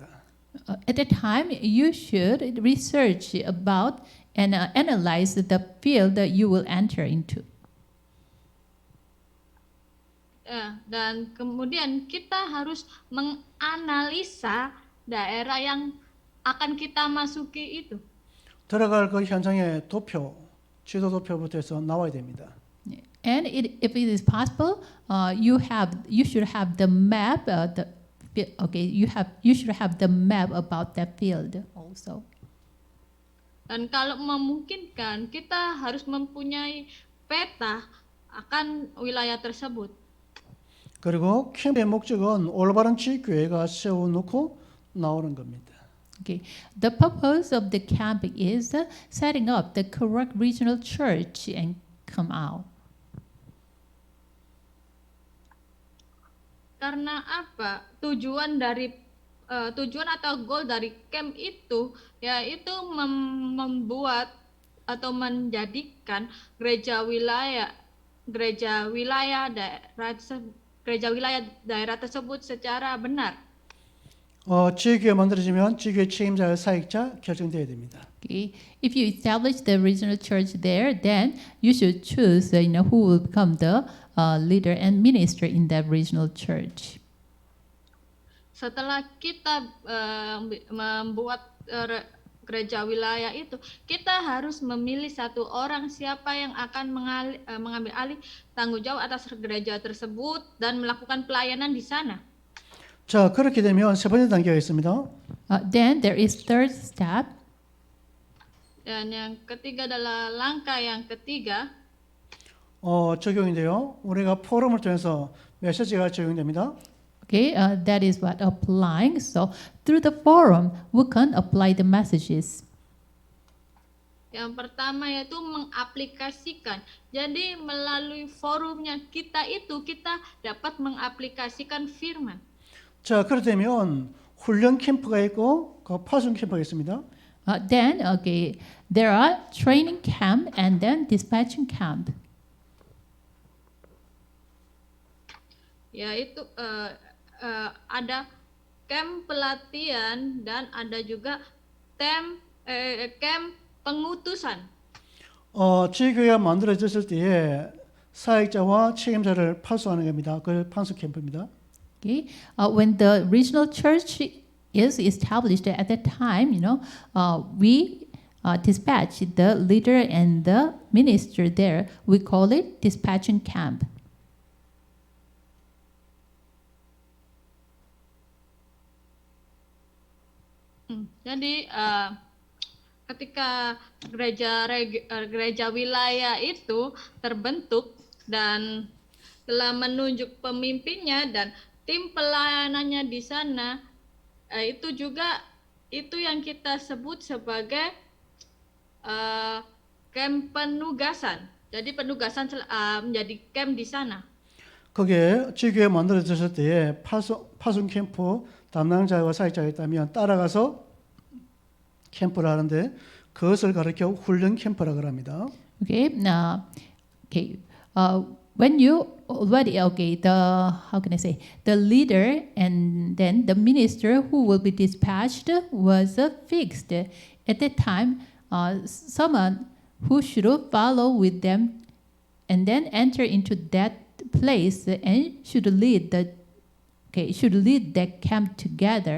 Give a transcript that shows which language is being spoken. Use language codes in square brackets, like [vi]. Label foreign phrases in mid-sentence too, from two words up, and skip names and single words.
[en] At the time, you should research about and analyze the field that you will enter into. [id] Dan kemudian kita harus menganalisa daerah yang akan kita masuki itu. [ko] 들어갈 그 현장의 도표, 지도 도표부터 해서 나와야 됩니다. [en] And if it is possible, you should have the map. You should have the map about that field also. [id] Dan kalau memungkinkan, kita harus mempunyai peta akan wilayah tersebut. [ko] 그리고 캠프의 목적은 올바른 지교회가 세워놓고 나오는 겁니다. [en] Okay, the purpose of the camp is setting up the correct regional church and come out. [id] Karena apa? Tujuan atau goal dari camp itu yaitu membuat atau menjadikan gereja wilayah daerah tersebut secara benar. [ko] 지교회 만들어지면 지교회 책임자와 사역자 결정돼야 됩니다. [en] Okay, if you establish the regional church there, then you should choose, who will become the leader and minister in that regional church. [id] Setelah kita membuat gereja wilayah itu, kita harus memilih satu orang siapa yang akan mengambil alih tanggung jawab atas gereja tersebut dan melakukan pelayanan di sana. [ko] 자, 그렇게 되면 세 번째 단계가 있습니다. [en] Then there is third step. [id] Dan yang ketiga adalah langkah yang ketiga. [ko] 적용인데요. 우리가 포럼을 통해서 메시지가 적용됩니다. [en] Okay, that is what applying. So through the forum, we can apply the messages. [id] Yang pertama yaitu mengaplikasikan. Jadi melalui forumnya kita dapat mengaplikasikan firman. [ko] 자, 그렇다면 훈련 캠프가 있고 그 파송 캠프가 있습니다. [en] Then, there are training camp and then dispatching camp. [id] Yaitu ada camp pelatihan dan ada juga camp pengutusan. [ko] 지교회가 만들어졌을 때에 사역자와 책임자를 파송하는 겁니다. 그 파송 캠프입니다. [en] Okay, when the regional church is established at that time, we dispatch the leader and the minister there. We call it dispatching camp. [id] Jadi ketika gereja wilayah itu terbentuk dan telah menunjuk pemimpinnya dan tim pelayanannya di sana, itu yang kita sebut sebagai camp penugasan. Jadi penugasan menjadi camp di sana. [ko] 거기에 지교회 만들어졌을 때에 파송 캠프 담당자와 사역자가 있다면 따라가서 캠프를 하는데 그것을 가리켜 훈련 캠프라고 합니다. [en] Okay, when you already the leader and then the minister who will be dispatched was fixed at that time. Someone who should follow with them and then enter into that place and should lead that camp together.